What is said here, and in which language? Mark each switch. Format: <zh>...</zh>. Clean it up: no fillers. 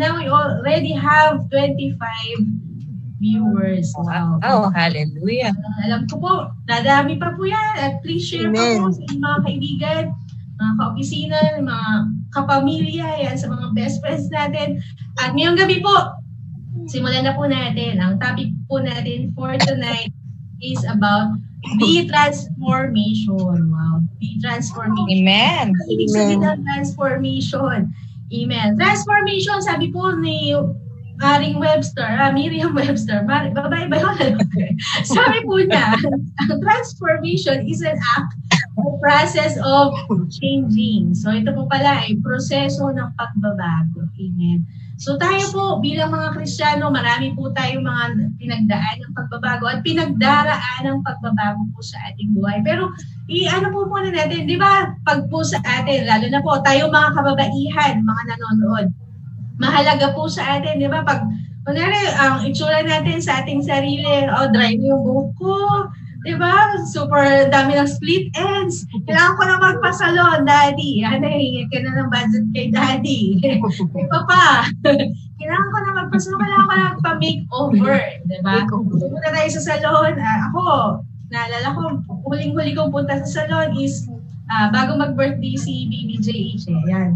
<en>Now we already have 25 viewers. Wow. Oh, hallelujah.</en> <tl>Alam ko po, dadami pa po yan. At please share po sa inyong mga kaibigan, mga ka-opisina, mga kapamilya, yan, sa mga best friends natin. At ngayong gabi po, simulan na po natin. Ang topic po natin</tl> <en>for tonight is about the transformation. Wow, the transformation. Amen.</en> <tl>Ibig sabihin ng transformation. Amen. Transformation, sabi po ni Miriam Webster, babae ba yun? Sabi po niya, ang transformation</tl> <en>is an act or process of changing.</en> <tl>So ito po pala ay proseso ng pagbabago. Amen. So tayo po bilang mga Kristiyano, marami po tayong mga pinagdaan ng pagbabago at pinagdaraan ng pagbabago po sa ating buhay. Pero ano po muna natin, di ba, pag po sa atin, lalo na po tayo mga kababaihan, mga nanonood, mahalaga po sa atin, di ba, pag ang itsura natin sa ating sarili, dry na yung buhok ko, di ba? Super dami ng split ends. Kailangan ko na magpasalon, Daddy. Hingi ka na ng budget kay Daddy. Kay Papa. Kailangan ko na magpasalon. Kailangan ko na magpa-makeover. Di ba? Punta tayo sa salon. Ako, naalala ko, huling-huli kong punta sa salon is bago mag-birthday si BBJH. Yan.</tl>